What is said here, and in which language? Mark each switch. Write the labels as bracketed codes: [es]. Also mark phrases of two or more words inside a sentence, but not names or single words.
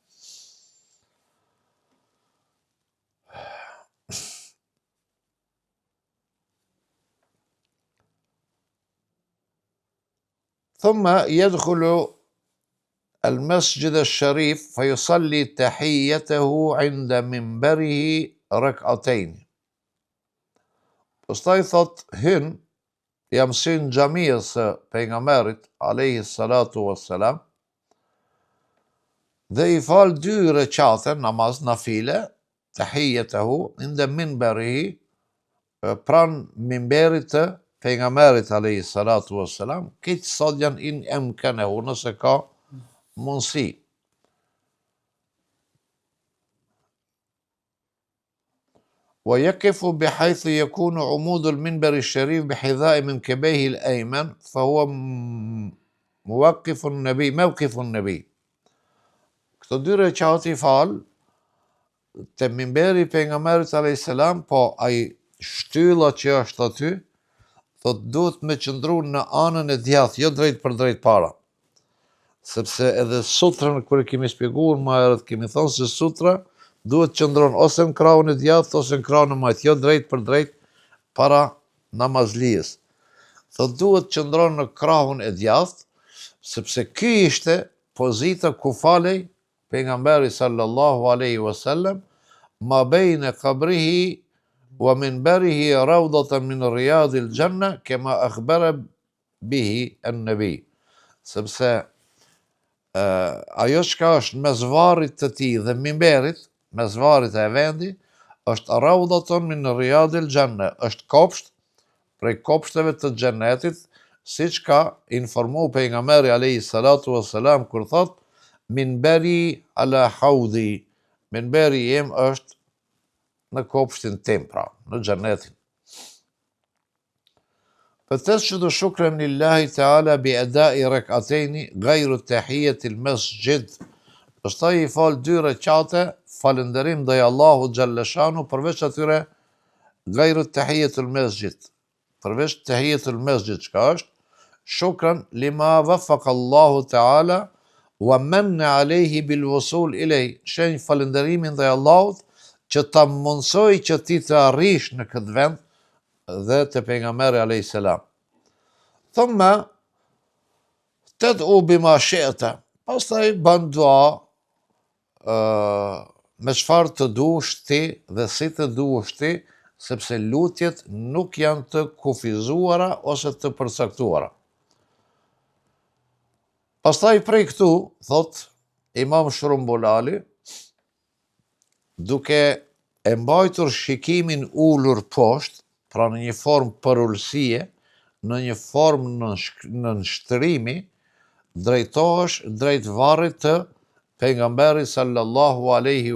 [ar] ثم يدخل المسجد الشريف فيصلي تحيته عند منبره ركعتين. [sq] Pastaj thot hyn, jam syn xhamisë së pejgamberit [ar] عليه الصلاة والسلام, [sq] dhe i fal 2 recate namaz nafile, [ar] تحيته عند منبره, [sq] pran minberit të pejgamberit [ar] عليه الصلاة والسلام, [sq] këtë sot janë [ar] إن أمكنه, [sq] nëse ka mundësi. [ar] ويقف بحيث يكون عمود المنبر الشريف بحذاء منكبيه الأيمن فهو موقف النبي. [sq] Këto 2 recate i fal te minberi pejgamberit [ar] عليه السلام, [sq] po ai shtylla që është aty, thot duhet me qëndru në anën e djathtë, jo drejt për drejt para. Sepse edhe sutrën, kur e kemi shpjeguar më herët, kemi thonë se sutra duhet qëndron ose në krahun e djathtë ose në krahun e majtë, jo drejt për drejt para namazlijës. Thot duhet qëndron në krahun e djathtë, sepse ky ishte pozita ku falej pejgamberi [ar] صلى الله عليه وسلم, ما بين قبره ومنبره روضة من رياض الجنة كما أخبر به النبي. [sq] Sepse ajo çka është mes varrit të tij dhe minberit, mes varrit e vendi, është [ar] روضة من رياض الجنة, [sq] është kopsht prej kopshteve të xhenetit, siç ka informu pejgamberi [ar] عليه الصلاة والسلام [sq] kur thot [ar] منبري على حوضي, [sq] minberi jem është në kopshtin tim, pra, në xhenetin. [ar] فتسجد شكرا لله تعالى بأداء ركعتين غير تحية المسجد. [sq] Pastaj i fal 2 recate falënderim ndaj Allahut [ar] جل شأنه, [sq] përveç atyre [ar] غير تحية المسجد, përveç تحية المسجد, [sq] çka është [ar] شكرا لما وفقه الله تعالى ومن عليه بالوصول إليه, [sq] shenj falënderimin ndaj Allahut që ta mundsoi që ti të arrish në këtë vend dhe të pejgamberi [ar] عليه السلام. ثم تدعو بما شئت, [sq] pastaj bën dua me çfarë të duash ti dhe si të duash ti, sepse lutjet nuk janë të kufizuara ose të përcaktuara. Pastaj prej këtu, thot Imam Shrumbulali, duke e mbajtur shikimin ulur poshtë, pra në një formë përullësie, në një formë në nështrimi, drejtohesh drejt varrit të pejgamberit [ar] صلى الله عليه